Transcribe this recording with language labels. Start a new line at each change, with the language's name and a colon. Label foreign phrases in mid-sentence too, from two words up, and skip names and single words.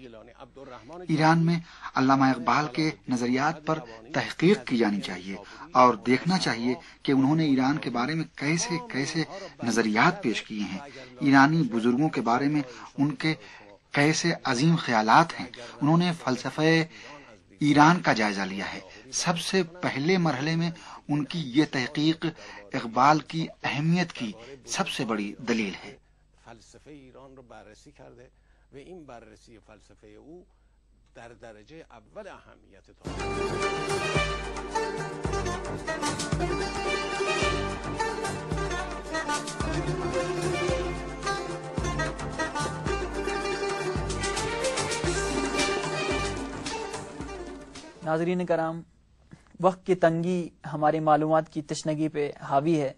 Urdu: ایران میں علامہ اقبال کے نظریات پر تحقیق کی جانی چاہیے اور دیکھنا چاہیے کہ انہوں نے ایران کے بارے میں کیسے کیسے نظریات پیش کیے ہیں، ایرانی بزرگوں کے بارے میں ان کے کیسے عظیم خیالات ہیں. انہوں نے فلسفہ ایران کا جائزہ لیا ہے. سب سے پہلے مرحلے میں ان کی یہ تحقیق اقبال کی اہمیت کی سب سے بڑی دلیل ہے.
Persian: فلسفه ایران رو بررسی کرده و این بررسی فلسفه او در درجه اول اهمیت
Urdu: ناظرین کرام، وقت کی تنگی ہماری معلومات کی تشنگی پہ حاوی ہے.